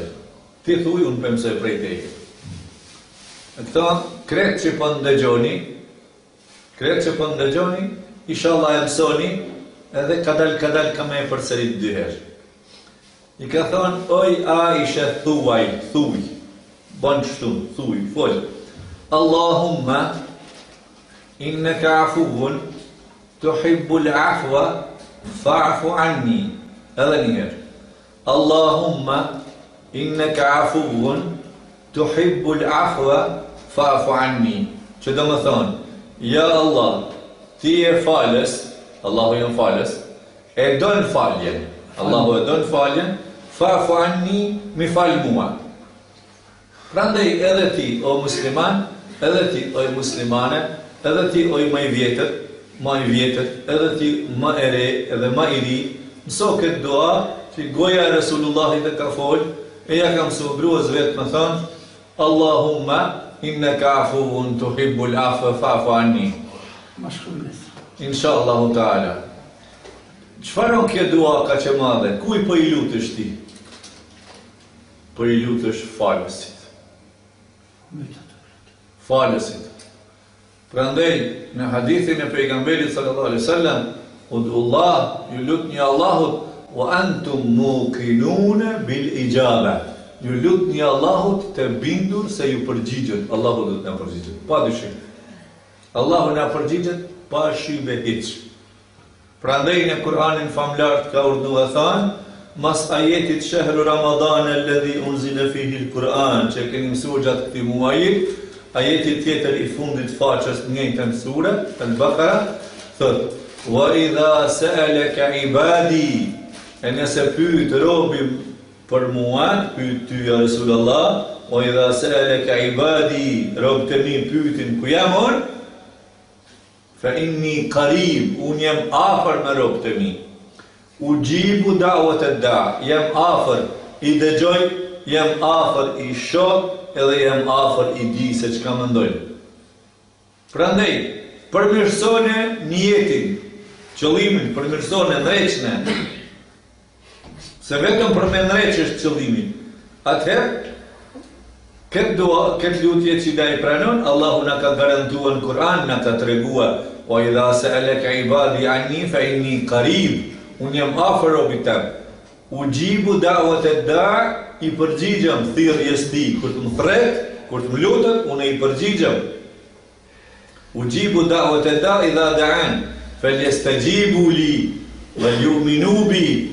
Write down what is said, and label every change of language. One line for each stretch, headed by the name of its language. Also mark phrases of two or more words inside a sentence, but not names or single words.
Albanian: Ti thuj, unë për mësoj prej teje. Këta, kretë që për ndëgjoni, inshallah e mësoni, edhe kadal ka me e përsërit dyherë. I ka thonë, oj Aisha, thuj, banë qështu, thuj, fol.
Arabic: اللهم إنك عفو تحب العفو فاعف عني.
Albanian: Edhe njëherë.
Arabic: اللهم إنك عفو تحب العفو فاعف عني.
Albanian: Që do më thonë, ja Allah, ti e falës, Allahu jënë falës, e donë faljen, Allahu e donë faljen,
Arabic: فاعف عني,
Albanian: mi falë mua. Prandaj edhe ti, o musliman, edhe ti, o muslimane, edhe ti, o ma i vjetër, edhe ti, ma e re, edhe ma i ri, mëso këtë dua, që goja e Resulullahit e ka folë, e ja ka mësu gruaz vetë më thonë,
Arabic: اللهم إنك عفو تحب العفو فاعف عني. إن شاء الله تعالى.
Albanian: Çfarë kjo dua ka që madhe? Kuj po i lutesh ti? Po i lutesh falësit. Prandaj, në hadithin e pejgamberit
Arabic: صلى الله عليه وسلم,
Albanian: ud'ullah, ju lutni Allahut,
Arabic: وأنتم موقنون بالإجابة.
Albanian: Ju lutni Allahut të bindur se ju përgjigjet. Allahu do të na përgjigjet. Pa dyshim. Allahu na përgjigjet pa shibe hiç. Prandaj në Kur'anin famlar ka urdhëruar thënë, mas ajetit
Arabic: شهر رمضان الذي أنزل فيه القرآن,
Albanian: që keni mësuar gjatë këtij muaji, ajeti tjetër i fundit faqes njëjtën sure, Al-Baqara, thot:
Arabic: "وإذا سألك عبادي",
Albanian: e nëse pyet robi për mua, pyet ty ja Resulullah,
Arabic: "وإذا سألك عبادي",
Albanian: rob të mi pyetin ku jam unë,
Arabic: فإني قريب,
Albanian: unë jam afër me rob të mi.
Arabic: أجيب دعوة الداع',
Albanian: jam afër, i dëgjoj, jam afër, i shoh, edhe jam afër, i di se çka mendojnë. Prandaj, përmirësone niyetin, qëllimin, përmirësone ndreqne, se vetëm për me ndreq është qëllimi. Atëherë, këtë lutje që da i pranon, Allahu na ka garantuar në Kur'an, na ka treguar,
Arabic: "وإذا سألك عبادي عني فإني قريب",
Albanian: unë jam afër robit tem.
Arabic: أجيب دعوة الداع',
Albanian: i përgjigjem thirrjes ti, kur të më thret, kur të më lutet, unë i përgjigjem.
Arabic: أجيب دعوة الداع إذا دعان فليستجيبوا لي وليؤمنوا بي.